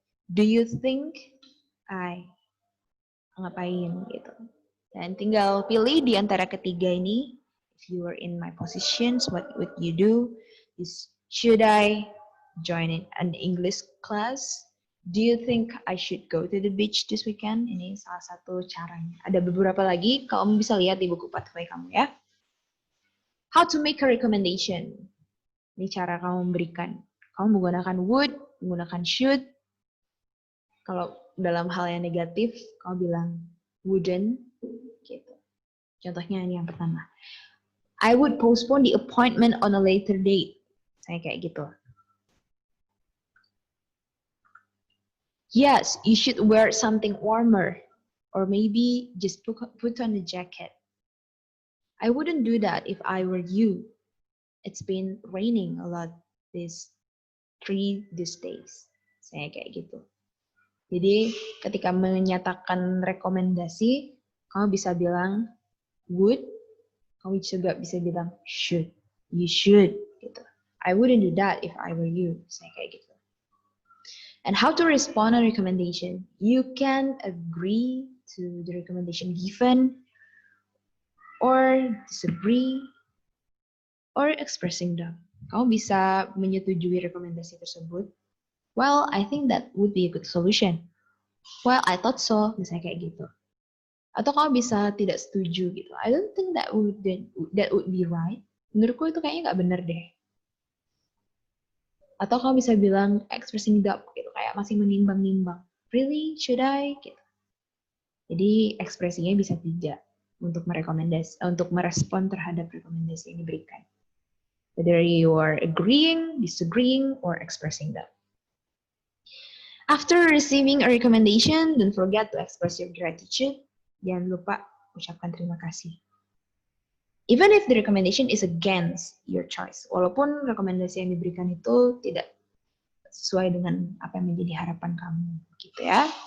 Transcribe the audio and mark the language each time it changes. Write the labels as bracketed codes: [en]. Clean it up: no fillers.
[en] Do you think I [id] ngapain gitu. Dan tinggal pilih di antara ketiga ini. [en] If you were in my positions, what would you do? Should I join an English class? Do you think I should go to the beach this weekend? [id] Ini salah satu caranya. Ada beberapa lagi, kamu bisa lihat di buku pathway kamu ya. [en] How to make a recommendation. [id] Ini cara kamu memberikan. Kamu menggunakan would, menggunakan should. Kalau dalam hal yang negatif, kamu bilang wouldn't. Gitu. Contohnya ini yang pertama. [en] I would postpone the appointment on a later date. [id] Saya kayak gitu. [en] Yes, you should wear something warmer. Or maybe just put on a jacket. I wouldn't do that if I were you. It's been raining a lot these days. [id] Saya kayak gitu. Jadi ketika menyatakan rekomendasi, kamu bisa bilang would, kamu juga bisa bilang should. [en] You should. [id] Gitu. [en] I wouldn't do that if I were you. [id] Saya kayak gitu. [en] And how to respond to recommendation? You can agree to the recommendation given, or disagree, or expressing doubt. [id] Kamu bisa menyetujui rekomendasi tersebut. [en] Well, I think that would be a good solution. Well, I thought so. [id] Misalnya kayak gitu. Atau kamu bisa tidak setuju gitu. [en] I don't think that would be right. [id] Menurutku itu kayaknya nggak benar deh. Atau kamu bisa bilang expressing doubt gitu, kayak masih menimbang-nimbang. [en] Really? Should I? [id] Gitu. Jadi ekspresinya bisa tidak untuk merespon terhadap rekomendasi yang diberikan. [en] Whether you are agreeing, disagreeing, or expressing doubt. After receiving a recommendation, don't forget to express your gratitude. [id] Jangan lupa ucapkan terima kasih. [en] Even if the recommendation is against your choice, [id] walaupun rekomendasi yang diberikan itu tidak sesuai dengan apa yang menjadi harapan kamu, gitu ya.